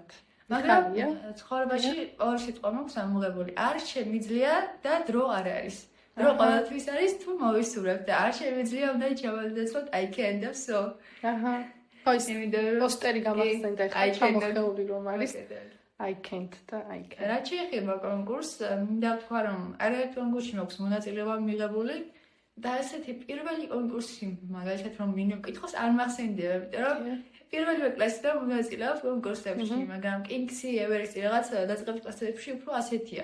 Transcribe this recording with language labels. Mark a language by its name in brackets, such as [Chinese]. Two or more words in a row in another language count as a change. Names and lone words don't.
[Georgian] მაგრამ ცხოვრებაში ორი სიტყვა მაქვს ამოღებული. არ შემიძლია და დრო არ არის. დრო ყოველთვის არის თუ მოვისურვებ და არ შემიძლია უნდა ჩავადეცოთ [English] I can [Georgian] და so. აჰა. პოსტერი გამახსენდა ხა ჩამოხეული რომ არის [English] I can't [Georgian] და [English] I can. [Georgian] რაც შეეხება კონკურსს, მინდა ვთქვა რომ არაერთ კონკურსში მაქვს მონაწილეობა მიღებული და ესეთი პირველი კონკურსი, მაგალითად რომ მინდა ვკითხოს, არ მახსენდება, იმიტომ რომ პირველი კლასიდან მონაწილეობ კონკურსებში, მაგრამ King's-ი, Everest-ი რაღაც დაწყებით კლასებში უფრო ასეთია.